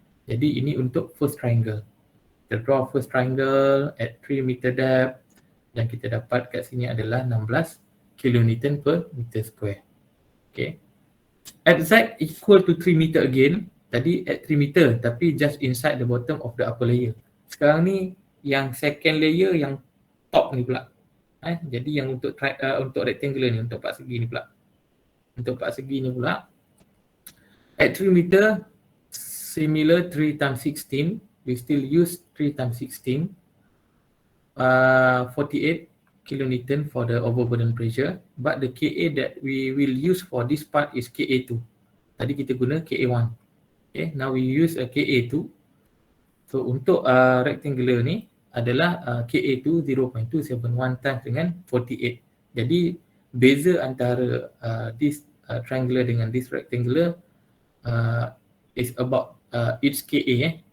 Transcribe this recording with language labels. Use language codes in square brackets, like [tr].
[ms] Jadi ini untuk first triangle. Kita [en] draw first triangle at 3 meter depth, [ms] dan kita dapat kat sini adalah 16 kilonewton per meter square. Okay. [en] At Z equal to 3 meter again. [ms] Tadi [en] at 3 meter tapi just inside the bottom of the upper layer. [ms] Sekarang ni yang second layer yang top ni pula. Jadi yang untuk rectangular ni, untuk part segi ni pula. Untuk part segi ni pula. [en] At 3 meter, similar 3 times 16, we still use 3 times 16. 48 kilonewton for the overburden pressure, but the Ka that we will use for this part is Ka2. [ms] Tadi kita guna KA1. [en] Okay, now we use a KA2. [ms] So untuk rectangular ni adalah KA2 0.271 times dengan 48. Jadi beza antara this triangular dengan this rectangular [en] is about each KA.